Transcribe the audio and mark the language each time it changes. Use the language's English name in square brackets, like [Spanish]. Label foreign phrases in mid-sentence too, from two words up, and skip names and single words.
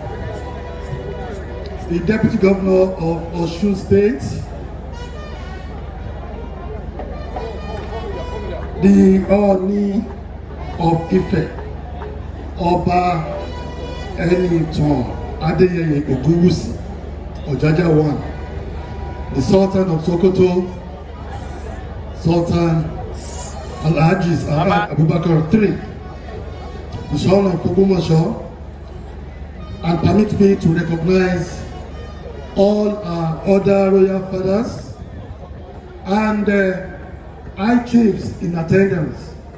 [English] the Deputy Governor of Osun State, the Ooni of Ife, Ọba Enitan Adeyeye Ogunwusi Ojaja I, the Sultan of Sokoto, Sultan Alhaji Abubakar III, the son of Ogbomoso, and permit me to recognize all our other royal fathers and high chiefs in attendance,